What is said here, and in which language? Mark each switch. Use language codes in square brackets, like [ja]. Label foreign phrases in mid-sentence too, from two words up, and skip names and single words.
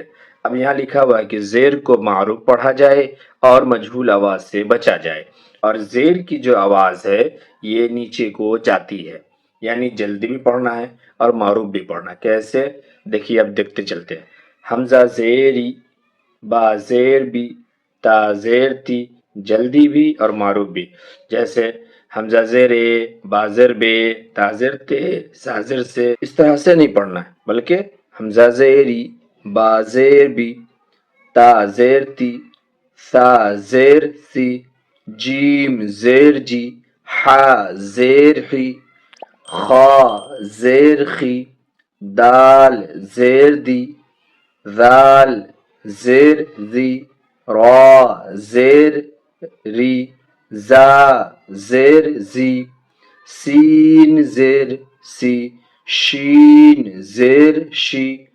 [ur] اب یہاں لکھا ہوا ہے کہ زیر کو معروف پڑھا جائے اور مجہول آواز سے بچا جائے. اور زیر کی جو آواز ہے یہ نیچے کو جاتی ہے، یعنی جلدی بھی پڑھنا ہے اور معروف بھی پڑھنا ہے. کیسے دیکھیے، اب دیکھتے چلتے ہیں. حمزہ زیری، با زیر بھی، تا زیر تی، جلدی بھی اور معروف بھی. جیسے حمزہ زیر اے، با زیر بے، تا زیر تے، سا زیر سے. اس طرح سے نہیں پڑھنا ہے، بلکہ حمزہ زیری، با زیر بھی، تا زیر تی، سا زیر سی، جیم زیر جی، حا زیر حی، خا زیر خی، دال زیر دی، ذال زیر ذی، را زیر ری، زا زیر زی، سین زیر سی، شین زیر شی،